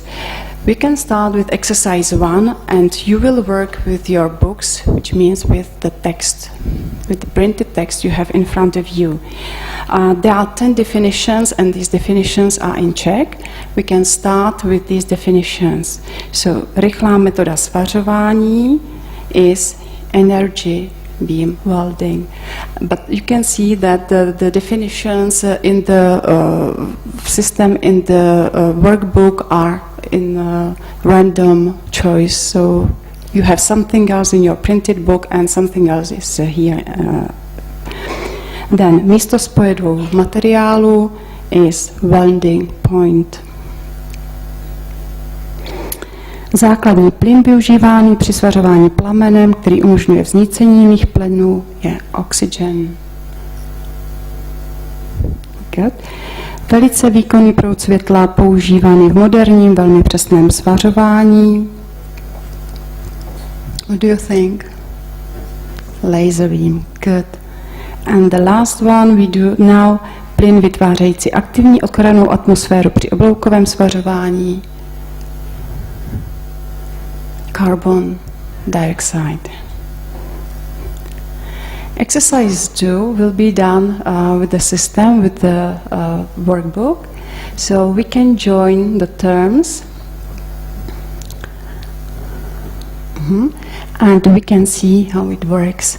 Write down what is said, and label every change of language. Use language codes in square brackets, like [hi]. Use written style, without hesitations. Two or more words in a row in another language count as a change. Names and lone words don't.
[en] We can start with exercise 1, and you will work with your books, which means with the text, with the printed text you have in front of you. There are 10 definitions, and these definitions are in Czech. We can start with these definitions. So, [cs] rychlá metoda svařování [en] is energy beam welding. But you can see that the definitions in the system in the workbook are in random choice. So you have something else in your printed book and something else is here. Then [cs] místo spoje dvou materiálů [en] is welding point. [cs] Základní plyn využívaný při svařování plamenem, který umožňuje vznícení jiných plynů, je oxygen. [en] Good. [cs] Velice výkonný proud světla používaný v moderním, velmi přesném svařování. [en] What do you think? Laser beam. Good. And the last one we do now, [cs] plyn vytvářející aktivní ochrannou atmosféru při obloukovém svařování. [en] Carbon dioxide. Exercise 2 will be done with the system, with the workbook. So we can join the terms and we can see how it works.